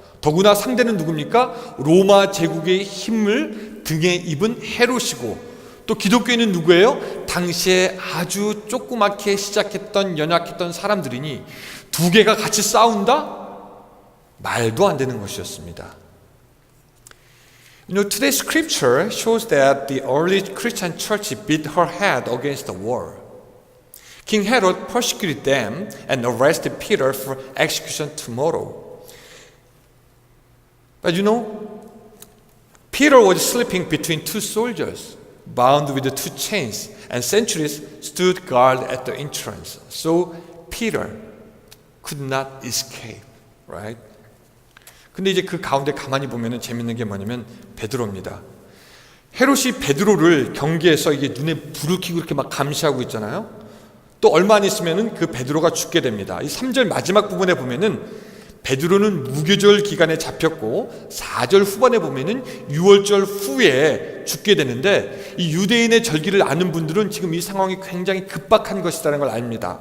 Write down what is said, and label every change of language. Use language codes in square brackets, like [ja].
[ko] 더구나 상대는 누굽니까? 로마 제국의 힘을 등에 입은 헤롯이고 또 기독교인은 누구예요? 당시에 아주 조그맣게 시작했던 연약했던 사람들이니 두 개가 같이 싸운다? 말도 안 되는 것이었습니다. [en] Today's scripture shows that the early Christian church beat her head against the wall. King Herod persecuted them and arrested Peter for execution tomorrow. But Peter was sleeping between two soldiers, bound with two chains, and sentries stood guard at the entrance. So Peter could not escape, right? [ko] 근데 이제 그 가운데 가만히 보면은 재밌는 게 뭐냐면 베드로입니다. 헤롯이 베드로를 경계해서 이게 눈에 불을 켜고 이렇게 막 감시하고 있잖아요. 또 얼마 안 있으면은 그 베드로가 죽게 됩니다. 이 3절 마지막 부분에 보면은 베드로는 무교절 기간에 잡혔고 4절 후반에 보면은 6월절 후에 죽게 되는데 이 유대인의 절기를 아는 분들은 지금 이 상황이 굉장히 급박한 것이라는 걸 압니다.